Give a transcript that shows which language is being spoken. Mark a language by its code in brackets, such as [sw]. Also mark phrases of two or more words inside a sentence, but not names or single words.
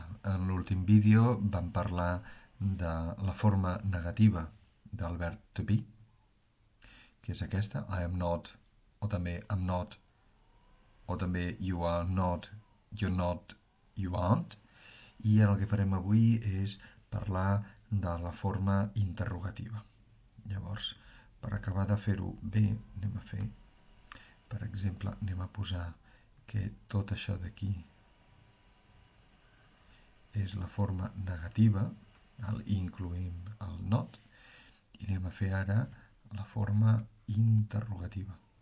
[ca] en l'últim vídeo vam parlar de la forma negativa del verb [en] to be, [ca] que és aquesta, [en] I am not, [ca] o també [en] I'm not, [ca] o també [en] you are not, you're not, you aren't. [ca] I el que farem avui és parlar de la forma interrogativa. Llavors, per acabar de fer-ho bé, anem a fer, per exemple, anem a posar que tot això d'aquí és la forma negativa, incloïm el not, i anem a fer ara la forma interrogativa.